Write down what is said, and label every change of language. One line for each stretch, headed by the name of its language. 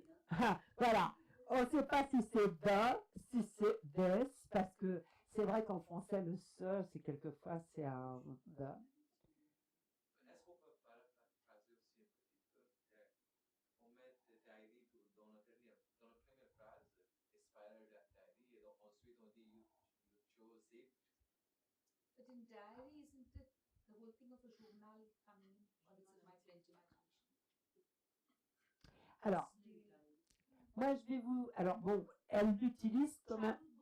French: Ah, voilà. On ne sait pas si c'est the, si c'est this, parce que c'est vrai qu'en français, le ce, c'est quelquefois, c'est un the. Est-ce qu'on peut paraphraser aussi un petit peu? On met diary dans la première phrase,
English: expired diary,
French: et donc ensuite on dit
English: you chose it. But in diary, isn't it the whole thing of a journal coming, or is it my French imagination?
French: Alors, moi je vais vous... Alors bon, elle l'utilise comme un...